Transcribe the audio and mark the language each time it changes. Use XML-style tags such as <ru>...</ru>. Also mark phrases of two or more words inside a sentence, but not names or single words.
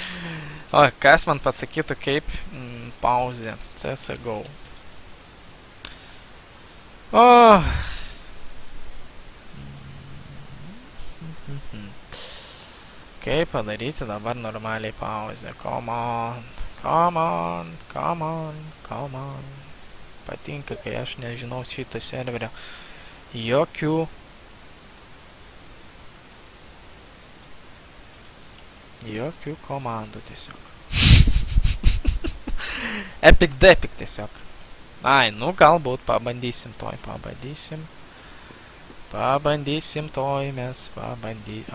<lt>O, kas man pasakytų, kaip pauzė CSGO. O. Kaip padaryti dabar normaliai pauzę?</lt> <en>Come on, come on, come on, come on.</en> <lt>Patinka, kai aš nežinau šito serverio. Jokių komandų tiesiog. Epic depic tiesiog. Ai, nu galbūt pabandysim toj, Pabandysim toj, mes pabandysim.</lt>